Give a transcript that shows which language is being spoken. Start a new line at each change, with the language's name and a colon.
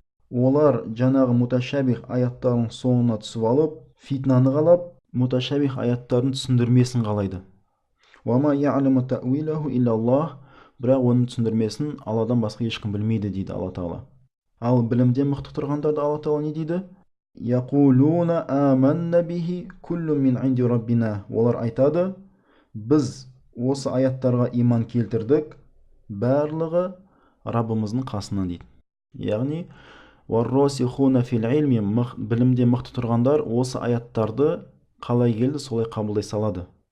Kazakh: Олар жаңағы муташабих аяттардың соңына түсіп алып, фитнаны қалап, муташабих аяттардың түсіндірмесін қалайды.
Arabic: «Вама я'ламу тауилаху иллаллах»,
Kazakh: бірақ оның түсіндірмесін Алладан басқа ешкім білмейді дейді Алла Тағала. Ал білімде мықты тұрғандарды Алла Тағала не дейді?
Arabic: «Яқулуна аманна бихи куллу мин инди раббина».
Kazakh: Олар айтады: біз осы аяттарға иман келтірдік, барлығы Раббымыздың қасынан дейді. Яғни
Arabic: варрасихуна фил илми,
Kazakh: білімде мықты тұрғандар осы аяттарды қалай келді солай қабылдай салады.